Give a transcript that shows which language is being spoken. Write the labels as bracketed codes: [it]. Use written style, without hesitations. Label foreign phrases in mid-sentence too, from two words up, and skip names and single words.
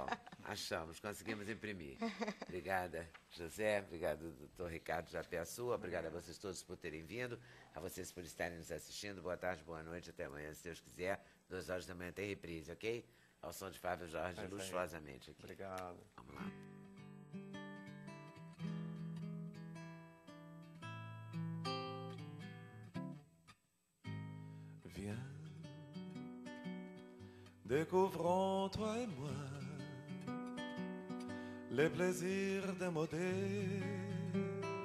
[pt] Achamos, conseguimos imprimir. Obrigada, José. Obrigado, doutor Ricardo Japé Sua. Obrigada a vocês todos por terem vindo. A vocês por estarem nos assistindo. Boa tarde, boa noite. Até amanhã, se Deus quiser. 2 horas da manhã tem reprise, ok? Ao som de Flávio Jorge, luxuosamente aqui. Obrigado. Vamos lá. [fr] Viens, découvrons toi et moi les plaisirs démodés